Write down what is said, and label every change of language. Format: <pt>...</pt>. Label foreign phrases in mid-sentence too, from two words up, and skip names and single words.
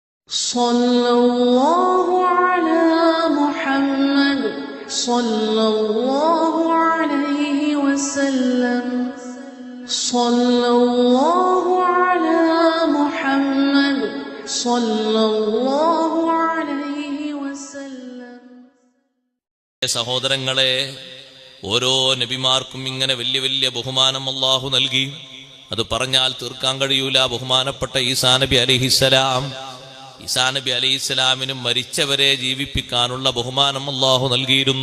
<ar>صلى الله على محمد صلى الله عليه وسلم صلى الله على محمد صلى الله عليه وسلم.</ar> <ml>സഹോദരങ്ങളെ, ഓരോ നബിമാർക്കും ഇങ്ങനെ വലിയ വലിയ ബഹുമാനം അല്ലാഹു നൽകി. അത് പറഞ്ഞാൽ തീർക്കാൻ കഴിയൂല. ബഹുമാനപ്പെട്ട ഈസാ നബി അലൈഹിസ്സലാം, ഈസാ നബി അലൈഹിസ്സലാമിനും മരിച്ചവരെ ജീവിപ്പിക്കാനുള്ള ബഹുമാനം അല്ലാഹു നൽകിയിരുന്നു.</ml>